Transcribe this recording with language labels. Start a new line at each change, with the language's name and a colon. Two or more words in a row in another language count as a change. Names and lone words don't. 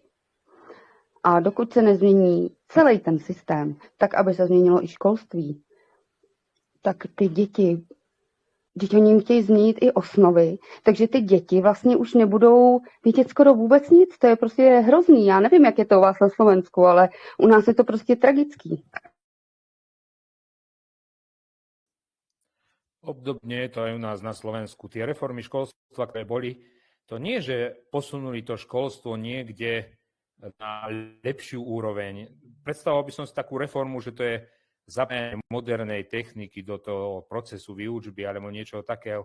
Czech: A dokud se nezmění celý ten systém, tak aby se změnilo i školství, tak ty děti oni chtějí změnit i osnovy, takže ty děti vlastně už nebudou vědět skoro vůbec nic, to je prostě hrozný. Já nevím, jak je to u vás na Slovensku, ale u nás je to prostě tragický.
Slovak: Obdobne je to aj u nás na Slovensku. Tie reformy školstva, ktoré boli, to nie, že posunuli to školstvo niekde na lepšiu úroveň. Predstavoval by som si takú reformu, že to je zapojenie modernej techniky do toho procesu výučby alebo niečo takého.